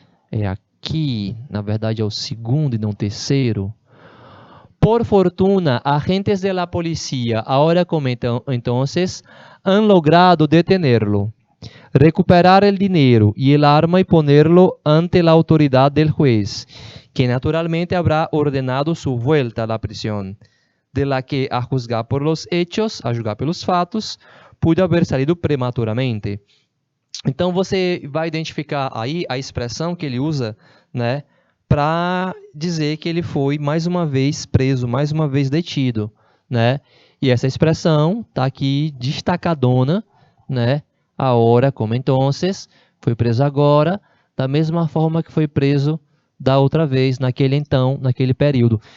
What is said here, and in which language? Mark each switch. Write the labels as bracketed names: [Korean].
[Portuguese] É aqui, na verdade é o segundo e não o terceiro. [Spanish] Por fortuna, agentes de la policía, ahora como entonces, han logrado detenerlo, recuperar el dinero y el arma y ponerlo ante la autoridad del juez, que naturalmente habrá ordenado su vuelta a la prisión, de la que, a juzgar por los hechos, [Portuguese] a julgar pelos fatos, [Spanish] pudo haber salido prematuramente. [Portuguese] Então você vai identificar aí a expressão que ele usa, né, para dizer que ele foi mais uma vez preso, mais uma vez detido, né? E essa expressão está aqui destacadona, né? [Spanish] Ahora como entonces, [Portuguese] foi preso agora, da mesma forma que foi preso da outra vez, naquele então, naquele período.